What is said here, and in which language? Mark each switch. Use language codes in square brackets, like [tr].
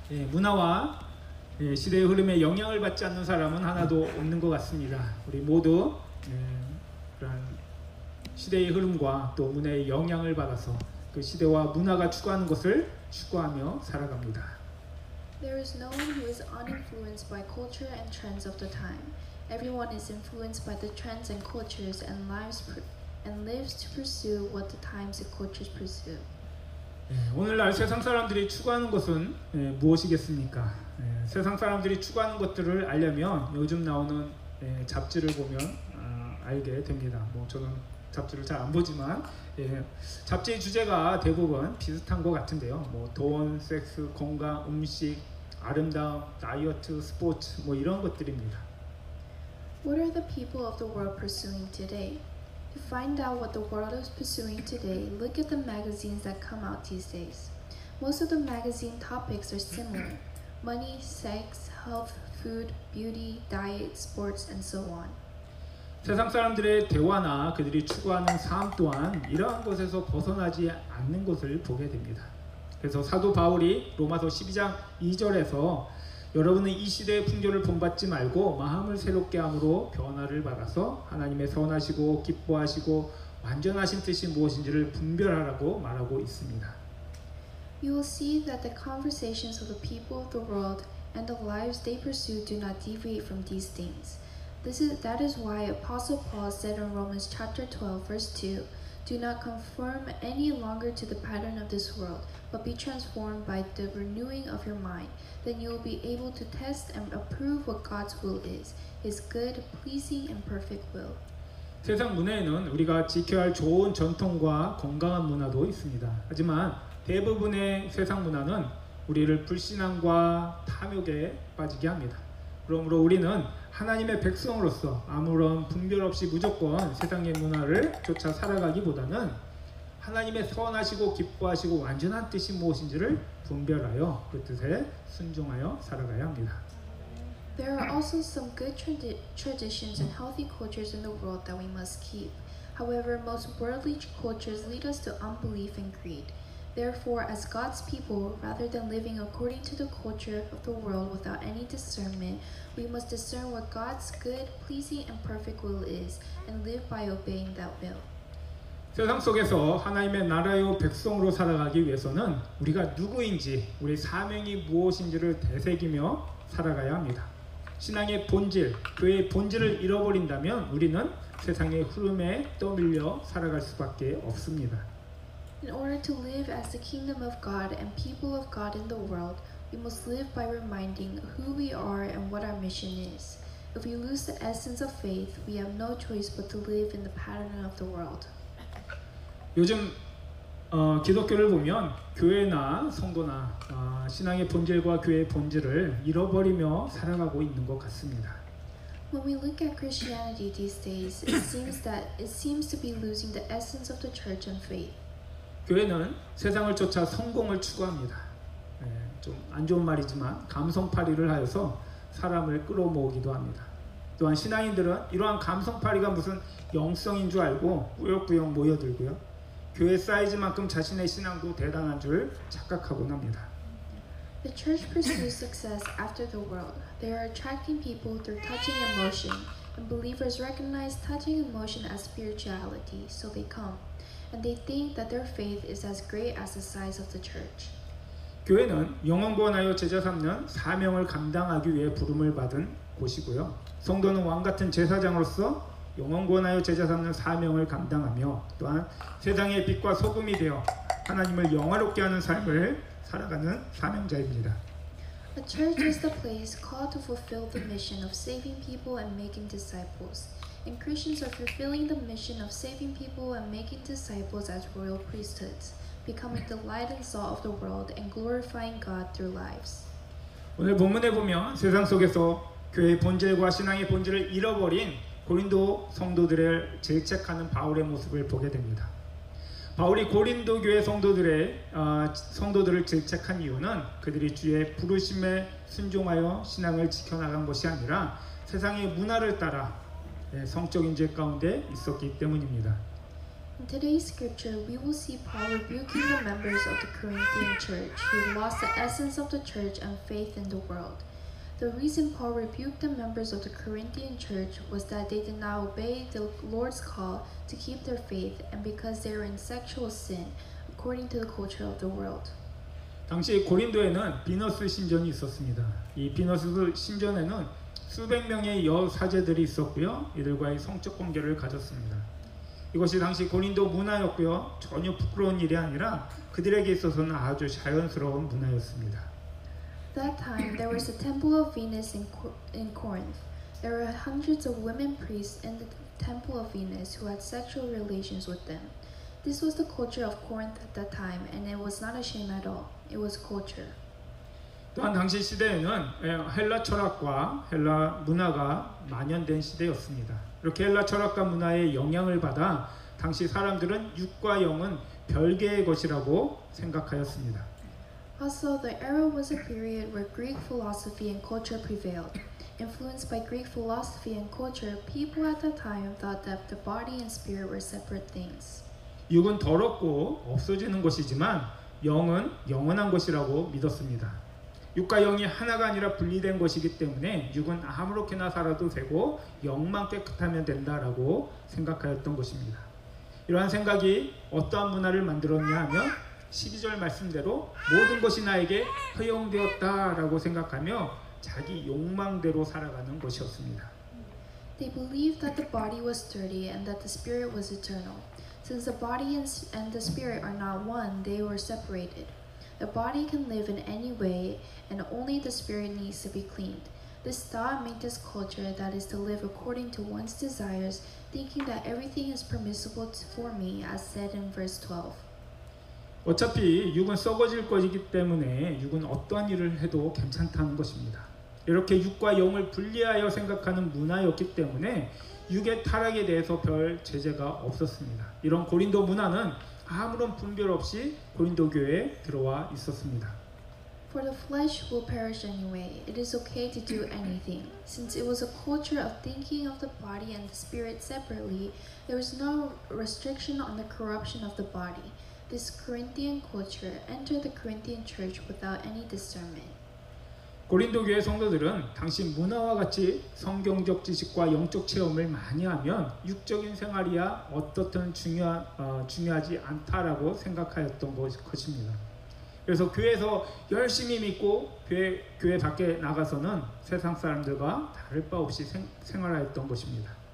[ko] 문화와 시대의 흐름에 영향을 받지 않는 사람은 하나도 없는 것 같습니다. 우리 모두 그런 시대의 흐름과 또 문화의 영향을 받아서 그 시대와 문화가 추구하는 것을 추구하며 살아갑니다. [en] There is no one who is uninfluenced by culture and trends of the time. Everyone is influenced by the trends and cultures and lives to pursue what the times and cultures pursue. [ko] 오늘날 세상 사람들이 추구하는 것은 무엇이겠습니까? 세상 사람들이 추구하는 것들을 알려면 요즘 나오는 잡지를 보면 알게 됩니다. 저는 잡지를 잘 안 보지만 잡지의 주제가 대부분 비슷한 것 같은데요. 돈, 섹스, 건강, 음식, 아름다움, 다이어트, 스포츠 이런 것들입니다. [en] What are the people of the world pursuing today? To find out what the world is pursuing today, look at the magazines that come out these days. Most of the magazine topics are similar: money, sex, health, food, beauty, diet, sports, and so on. [ko] 세상 사람들의 대화나 그들이 추구하는 삶 또한 이러한 것에서 벗어나지 않는 것을 보게 됩니다. 그래서 사도 바울이 로마서 12장 2절에서 여러분은 이 시대의 풍조를 본받지 말고 마음을 새롭게 함으로 변화를 받아서 하나님의 선하시고 기뻐하시고 완전하신 뜻이 무엇인지를 분별하라고 말하고 있습니다. [en] You will see that the conversations of the people of the world and the lives they pursue do not deviate from these things. That is why Apostle Paul said in Romans chapter 12 verse 2, "Do not conform any longer to the pattern of this world, but be transformed by the renewing of your mind. Then you will be able to test and approve what God's will is, His good, pleasing, and perfect will." [ko] 세상 문화에는 우리가 지켜야 할 좋은 전통과 건강한 문화도 있습니다. 하지만 대부분의 세상 문화는 우리를 불신앙과 탐욕에 빠지게 합니다. 그러므로 우리는 하나님의 백성으로서 아무런 분별 없이 무조건 세상의 문화를 쫓아 살아가기보다는 하나님의 선하시고 기뻐하시고 완전한 뜻이 무엇인지를 분별하여 그 뜻에 순종하여 살아가야 합니다. [en] There are also some good traditions and healthy cultures in the world that we must keep. However, most worldly cultures lead us to unbelief and greed. Therefore, as God's people, rather than living according to the culture of the world without any discernment, we must discern what God's good, pleasing, and perfect will is, and live by obeying that will. [ko] 세상 속에서 하나님의 나라의 백성으로 살아가기 위해서는 우리가 누구인지, 우리 사명이 무엇인지를 되새기며 살아가야 합니다. 신앙의 본질, 교회의 본질을 잃어버린다면 우리는 세상의 흐름에 떠밀려 살아갈 수밖에 없습니다. [en] In order to live as the kingdom of God and people of God in the world, we must live by reminding who we are and what our mission is. If we lose the essence of faith, we have no choice but to live in the pattern of the world. [ko] 요즘 기독교를 보면 교회나 성도나 신앙의 본질과 교회의 본질을 잃어버리며 살아가고 있는 것 같습니다. [en] When we look at Christianity these days, it seems to be losing the essence of the church and faith. [ko] 교회는 세상을 쫓아 성공을 추구합니다. 좀 안 좋은 말이지만 감성팔이를 하여서 사람을 끌어모으기도 합니다. 또한 신앙인들은 이러한 감성팔이가 무슨 영성인 줄 알고 꾸역꾸역 모여들고요. 교회 사이즈만큼 자신의 신앙도 대단한 줄 착각하곤 합니다. [en] The church pursues success after the world. They are attracting people through touching emotion, and believers recognize touching emotion as spirituality, so they come. And they think that their faith is as great as the size of the church. [ko] 교회는 영혼 구원하여 제자 삼는 사명을 감당하기 위해 부름을 받은 곳이고요. 성도는 왕 같은 제사장으로서 영혼 구원하여 제자 삼는 사명을 감당하며 또한 세상의 빛과 소금이 되어 하나님을 영화롭게 하는 삶을 살아가는 사명자입니다. [en] The church is the place called to fulfill the mission of saving people and making disciples. And Christians are fulfilling the mission of saving people and making disciples as royal priesthoods, becoming the light and salt of the world and glorifying God through lives. [ko] 오늘 본문에 보면 세상 속에서 교회의 본질과 신앙의 본질을 잃어버린 고린도 성도들을 질책하는 바울의 모습을 보게 됩니다. 바울이 고린도 교회 성도들을 질책한 이유는 그들이 주의 부르심에 순종하여 신앙을 지켜나간 것이 아니라 세상의 문화를 따라 성적인 죄 가운데 있었기 때문입니다. [en] In today's scripture, we will see Paul rebuking the members of the Corinthian church who lost the essence of the church and faith in the world. The reason Paul rebuked the members of the Corinthian church was that they did not obey the Lord's call to keep their faith and because they were in sexual sin according to the culture of the world. [ko] 당시 고린도에는 비너스 신전이 있었습니다. 이 비너스 신전에는 수백 명의 여사제들이 있었고요. 이들과의 성적 관계를 가졌습니다. 이것이 당시 고린도 문화였고요. 전혀 부끄러운 일이 아니라 그들에게 있어서는 아주 자연스러운 문화였습니다. [en] That time, there was a temple of Venus in Corinth. There were hundreds of women priests in the temple of Venus who had sexual relations with them. This was the culture of Corinth at that time, and it was not a shame at all. It was culture. [ko] 또한 당시 시대에는 헬라 철학과 헬라 문화가 만연된 시대였습니다. 이렇게 헬라 철학과 문화의 영향을 받아 당시 사람들은 육과 영은 별개의 것이라고 생각하였습니다. [en] Also, the era was a period where Greek philosophy and culture prevailed. Influenced by Greek philosophy and culture, people at that time thought that the body and spirit were separate things. [ko] 육은 더럽고 없어지는 것이지만 영은 영원한 것이라고 믿었습니다. 육과 영이 하나가 아니라 분리된 것이기 때문에 육은 아무렇게나 살아도 되고 영만 깨끗하면 된다라고 생각하였던 것입니다. 이러한 생각이 어떠한 문화를 만들었냐 하면 12절 말씀대로 모든 것이 나에게 허용되었다라고 생각하며 자기 욕망대로 살아가는 것이었습니다. [en] They believed that the body was dirty and that the spirit was eternal. Since the body and the spirit are not one, they were separated. The body can live in any way, and only the spirit needs to be cleaned. This thought made this culture that is to live according to one's desires, thinking that everything is permissible for me, as said in verse 12. [ko] 어차피 육은 썩어질 것이기 때문에 육은 어떠한 일을 해도 괜찮다는 것입니다. 이렇게 육과 영을 분리하여 생각하는 문화였기 때문에 육의 타락에 대해서 별 제재가 없었습니다. 이런 고린도 문화는 아무런 분별 없이 고린도 교회에 들어와 있었습니다. [en] For the flesh will perish anyway. It is okay to do anything. Since it was a culture of thinking of the body and the spirit separately, there was no restriction on the corruption of the body. This Corinthian culture entered the Corinthian church without any discernment. [ko] 고린도 교회 성도들은 당시 문화와 같이 성경적 지식과 영적 체험을 많이 하면 육적인 생활이야 어떻든 중요하지 않다라고 생각하였던 것입니다. 그래서 교회에서 열심히 믿고 교회 밖에 나가서는 세상 사람들과 다를 바 없이 생활하였던 것입니다.